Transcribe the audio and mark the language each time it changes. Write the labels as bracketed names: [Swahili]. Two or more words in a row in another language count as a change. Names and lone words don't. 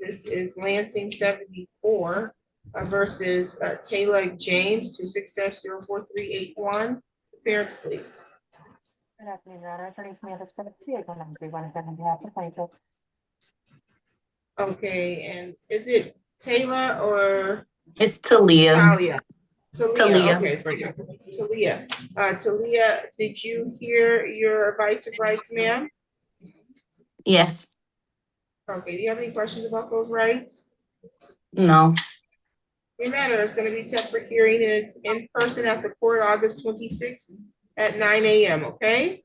[English] This is Lansing 74 versus Taylor James 26-04381. Parents, please. Good afternoon, Your Honor. Attorney Samantha Smith, on behalf of plaintiff. Okay, and is it Taylor or It's Talia. Talia? Talia, Talia. okay, great. Talia. Talia, did you hear your advice of rights, ma'am? Yes. Okay, do you have any questions about those rights? No. Your matter is going to be set for hearing and it's in person at the court August 26th at 9 a.m., okay?